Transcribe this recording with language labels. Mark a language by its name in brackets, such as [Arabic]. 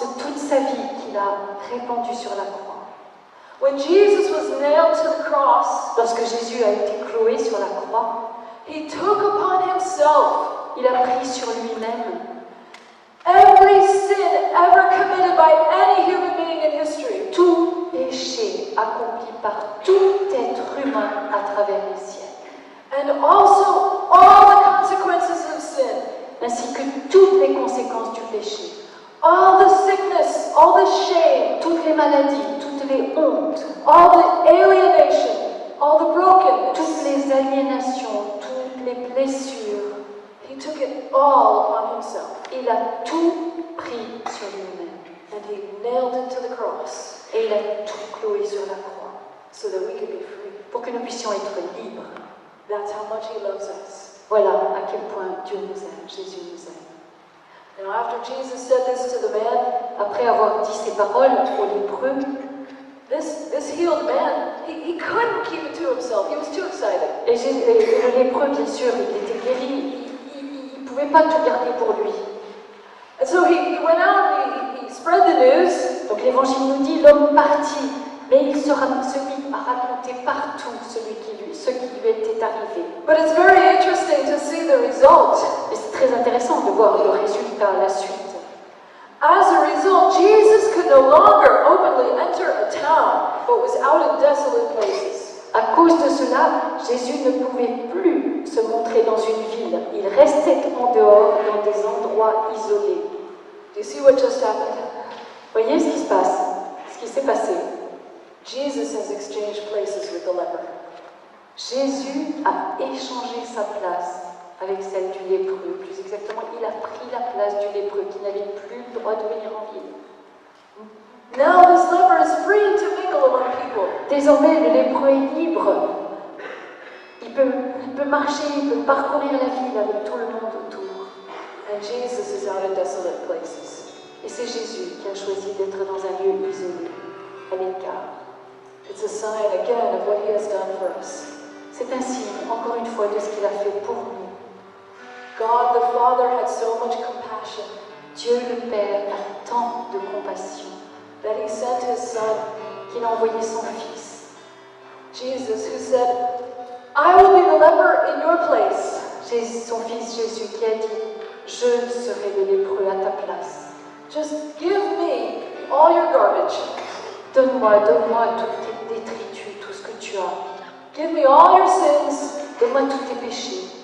[French] de toute sa vie qu'il a répandue sur la croix. [English] When Jesus was nailed to the cross, [French] Lorsque Jésus a été cloué sur la croix, [English] he took upon himself [French] il a pris sur lui-même [English] every sin ever committed by any human being in history. [French] tout péché accompli par tout être humain à travers les siècles, [English] And also all the consequences of sin. [French] ainsi que toutes les conséquences du péché, [English] All the sickness, all the shame, [French] toutes les maladies, toutes les hontes, [English] all the alienation, all the brokenness. [French] toutes les aliénations, toutes les blessures. [English] He took it all upon himself. [French] Il a tout pris sur lui-même [English] And he nailed it to the cross [French] et il a tout cloué sur la croix [English] so that we could be free. [French] pour que nous puissions être libres. [English] That's how much he loves us. [French] Voilà à quel point Dieu nous aime, Jésus nous aime. [English] Now, after Jesus said this to the man, [French] Après avoir dit ces paroles aux lépreux, [English] this healed man, he couldn't keep it to himself. He was too excited. [French] et le lépreux, bien sûr, il était guéri, il ne pouvait pas tout garder pour lui. [English] And so he went out and he spread the news. [French] Donc l'évangile nous dit, l'homme partit, mais il se mit à raconter partout ce qui lui était arrivé. [English] But it's very interesting to see the result. [French] Et c'est très intéressant de voir le résultat, la suite. [English] As a result, Jesus could no longer openly enter a town, but was out in desolate places. [French] À cause de cela, Jésus ne pouvait plus se montrer dans une ville. Il restait en dehors, dans des endroits isolés. [English] Do you see what just happened? [French] Voyez ce qui se passe, ce qui s'est passé. [English] Jesus has exchanged places with the leper. [French] Jésus a échangé sa place avec celle du lépreux. Plus exactement, il a pris la place du lépreux qui n'avait plus le droit de venir en ville. [English] Now this leper is free to mingle among people. [French] Désormais, le lépreux est libre. Il peut marcher, il peut parcourir la ville avec tout le monde autour. [English] And Jesus is out in desolate places. [French] Et c'est Jésus qui a choisi d'être dans un lieu isolé, à l'écart. [English] It's a sign again of what He has done for us. [French] C'est un signe, encore une fois, de ce qu'il a fait pour nous. [English] God the Father had so much compassion [French] Dieu le Père a tant de compassion [English] that He sent His Son, [French] qu'il a envoyé son Fils. [English] Jesus, who said, I will be the leper in your place. [French] Son Fils Jésus qui a dit, je serai le lépreux à ta place. [English] Just give me all your garbage. [French] Donne-moi toutes tes détritus, tout ce que tu as. [English] Give me all your sins, [French] Donne-moi tous tes péchés.